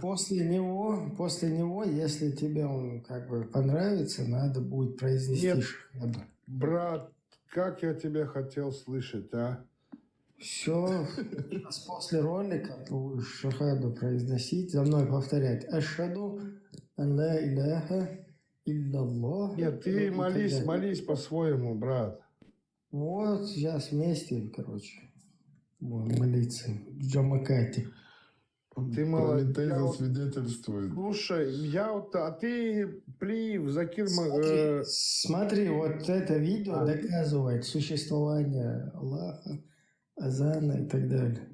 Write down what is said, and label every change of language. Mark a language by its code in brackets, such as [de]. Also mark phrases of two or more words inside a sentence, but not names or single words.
[ru] После него, если тебе он как бы понравится, надо будет произнести Нет, шахаду. брат, как я тебя хотел слышать, а? Все, после ролика ты будешь шахаду произносить, за мной повторять. [ar] أشهد أن لا إله إلا الله. [ru] Нет, ты молись по-своему, брат. Вот, сейчас вместе, короче, будем молиться в Джамакате. Ты молодец. Прометей засвидетельствует. Слушай, а ты плив, Закир... Смотри, вот это видео доказывает существование Аллаха, азана и так далее.